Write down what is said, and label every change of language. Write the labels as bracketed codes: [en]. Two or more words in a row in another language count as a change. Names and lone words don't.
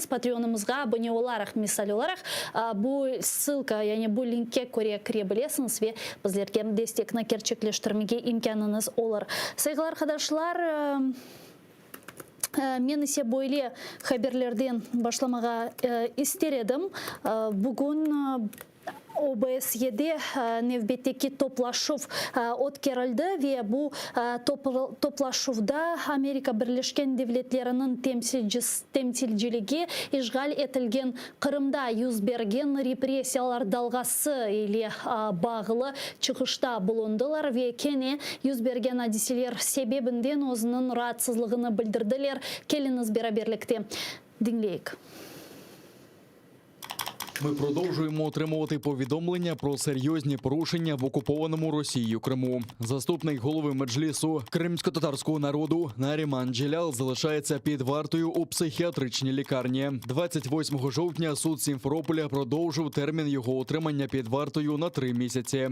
[crh] Patreonumuzga abone olarak misal olarak bu ссылка yani bu linke kirebilirsiniz ve bizlerge destekini gerçekleştirmeye imkanınız olur. Saygılar arkadaşlar. Men ise böyle haberlerden başlamağa istedim. Bugün OBSE'de növbetteki toplaşıv ötkərildi ve bu toplaşıvda Amerika Birleşken Devletleri'nin temsilciliği işgal etilgen Kırım'da yüz bergen represiyalar dalgası ile bağlı çıkışta bulundular ve kene yüz bergen hadiseler sebebinden özünün rahatsızlığını bildirdiler. Keliniz beraberlikte dinleyik. [uk] Ми продовжуємо отримувати повідомлення про серйозні порушення в окупованому Росією Криму. Заступник голови Меджлісу кримсько-татарського народу Наріман Джелял залишається під вартою у психіатричній лікарні. 28 жовтня суд Сімферополя продовжив термін його утримання під вартою на 3 місяці.